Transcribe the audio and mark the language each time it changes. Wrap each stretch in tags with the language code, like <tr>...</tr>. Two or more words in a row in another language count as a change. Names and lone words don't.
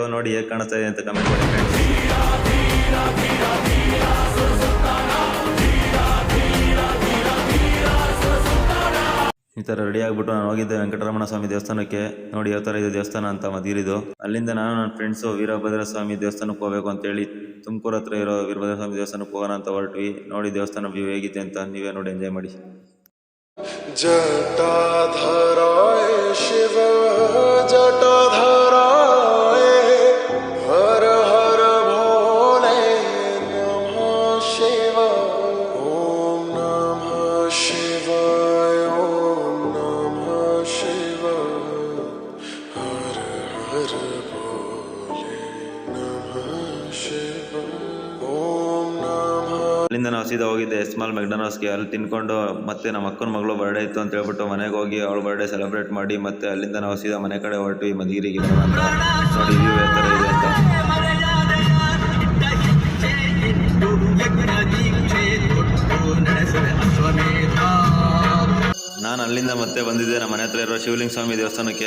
<kn>ನೋಡಿ ಹೇಗೆ ಕಾಣಿಸ್ತಾ ಇದೆ ಅಂತ ಕಮೆಂಟ್ ಮಾಡಿ ಫ್ರೆಂಡ್ಸ್. ಈ ಥರ ರೆಡಿ ಆಗಿಬಿಟ್ಟು ನಾನು ಹೋಗಿದ್ದೆ ವೆಂಕಟರಮಣ ಸ್ವಾಮಿ ದೇವಸ್ಥಾನಕ್ಕೆ. ನೋಡಿ ಯಾವ ಥರ ಇದೆ ದೇವಸ್ಥಾನ ಅಂತ ಮದಿರಿದು. ಅಲ್ಲಿಂದ ನಾನು ನನ್ನ ಫ್ರೆಂಡ್ಸು ವೀರಭದ್ರ ಸ್ವಾಮಿ ದೇವಸ್ಥಾನಕ್ಕೆ ಹೋಗಬೇಕು ಅಂತೇಳಿ ತುಮಕೂರು ಹತ್ರ ಇರೋ ವೀರಭದ್ರ ಸ್ವಾಮಿ ದೇವಸ್ಥಾನಕ್ಕೆ ಹೋಗೋಣ ಅಂತ ಹೊರಟ್ವಿ. ನೋಡಿ ದೇವಸ್ಥಾನ ವ್ಯೂ ಹೇಗಿದೆ ಅಂತ ನೀವೇ ನೋಡಿ ಎಂಜಾಯ್ ಮಾಡಿ.</kn> <sa>जटाधराय शिव जटाधराय हर हर भोले नमः शिव ओम नमः शिवाय ओम नमः शिव हर हर भोले नमः शिव ओम नमः.</sa> <kn>ಅಲ್ಲಿಂದ ನಾವು ಸೀದಾ ಹೋಗಿದ್ದೆ ಸ್ಮಾಲ್ ಮೆಕ್ಡೊನಾಲ್ಡ್ಸ್ಗೆ. ಅಲ್ಲಿ ತಿನ್ಕೊಂಡು ಮತ್ತೆ ನಮ್ಮ ಅಕ್ಕನ ಮಗಳು ಬರ್ಡೇ ಇತ್ತು ಅಂತ ಹೇಳ್ಬಿಟ್ಟು ಮನೆಗೆ ಹೋಗಿ ಅವಳ</kn> <en>birthday celebrate</en> <kn>ಮಾಡಿ ಮತ್ತೆ ಅಲ್ಲಿಂದ ನಾವು ಸೀದಾ ಮನೆ ಕಡೆ ಹೊರಟ್ವಿ ಮಧುಗಿರಿಗೆ ಬರೋಣ ಅಂತ. ನೋಡಿ ವ್ಯೂ ಯಾವ ಥರ ಇದೆ ಅಂತ. ನಾನು ಅಲ್ಲಿಂದ ಮತ್ತೆ ಬಂದಿದ್ದೆ ನಮ್ಮ ಮನೆ ಹತ್ರ ಇರೋ ಶಿವಲಿಂಗ ಸ್ವಾಮಿ ದೇವಸ್ಥಾನಕ್ಕೆ.</kn>